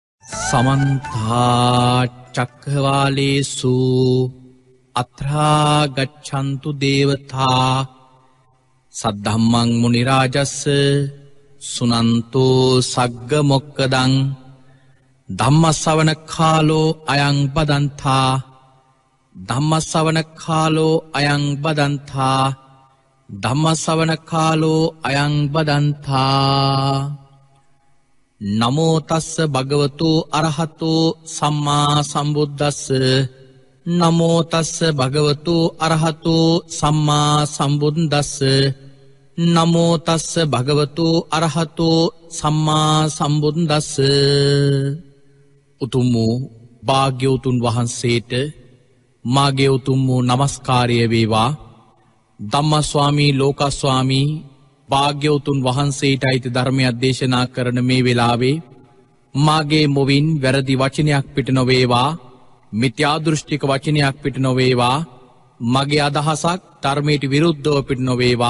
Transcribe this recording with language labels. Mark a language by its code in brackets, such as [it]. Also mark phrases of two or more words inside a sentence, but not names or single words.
[pi] සමන්තා චක්ඛවාලේසු අත්‍රා ගච්ඡන්තු දේවතා සද්ධම්මං මුනි රාජස්ස සුනන්තෝ සග්ග මොක්කදං ධම්මස්සවන කාලෝ අයං බදන්තා ධම්මස්සවන කාලෝ අයං බදන්තා ධම්මස්සවන කාලෝ අයං බදන්තා නමෝ තස්ස භගවතු අරහතෝ සම්මා සම්බුද්දස්ස නමෝ තස්ස භගවතු අරහතෝ සම්මා සම්බුද්දස්ස නමෝ තස්ස භගවතු අරහතෝ සම්මා සම්බුද්දස්ස [si] උතුම් වූ භාග්‍යවතුන් වහන්සේට මාගේ උතුම් වූ නමස්කාරය වේවා. ධම්මස්වාමී ලෝකස්වාමී භාග්‍යවතුන් වහන්සේට අයිති ධර්මයක් දේශනා කරන මේ වෙලාවේ මාගේ මුවින් වැරදි වචනයක් පිට නොවේවා, මිත්‍යා දෘෂ්ටික වචනයක් පිට නොවේවා, මගේ අදහසක් ධර්මයට විරුද්ධව පිට නොවේවා.